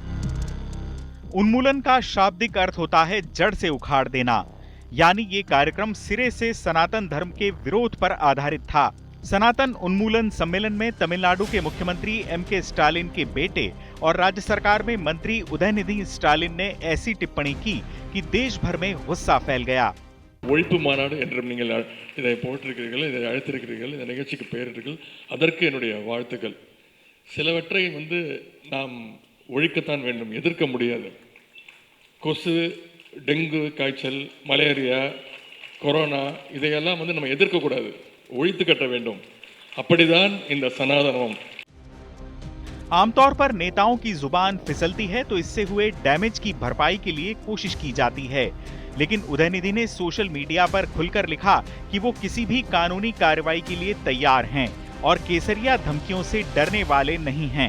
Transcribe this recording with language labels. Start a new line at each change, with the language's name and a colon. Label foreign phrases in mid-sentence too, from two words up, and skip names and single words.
Hindi: उन्मूलन का शाब्दिक अर्थ होता है जड़ से उखाड़ देना, यानी ये कार्यक्रम सिरे से सनातन धर्म के विरोध पर आधारित था। सनातन उन्मूलन सम्मेलन में तमिलनाडु के मुख्यमंत्री एम.के. स्टालिन के बेटे और राज्य सरकार में मंत्री उदयनिधि स्टालिन ने ऐसी टिप्पणी की कि देश भर में गुस्सा फैल गया।
Tamil: ஒழிப்பு மாநாடு என்றும் நீங்கள் இதை போட்டிருக்கிறீர்கள், இதை அழைத்திருக்கிறீர்கள், இந்த நிகழ்ச்சிக்கு பெயரிட்டீர்கள், அதற்கு என்னுடைய வாழ்த்துக்கள். சிலவற்றை நாம் ஒழிக்கத்தான் வேண்டும், எதிர்க்க முடியாது. கொசு, டெங்கு காய்ச்சல், மலேரியா, கொரோனா இதையெல்லாம் நம்ம எதிர்க்கக்கூடாது, ஒழித்து கட்ட வேண்டும். அப்படிதான் இந்த சனாதனம்.
Hindi: आमतौर पर नेताओं की जुबान फिसलती है तो इससे हुए डैमेज की भरपाई के लिए कोशिश की जाती है, लेकिन उदयनिधि ने
English: social media
Hindi: पर खुलकर लिखा कि वो किसी भी कानूनी कार्रवाई के लिए तैयार हैं और केसरिया धमकियों से डरने वाले नहीं हैं।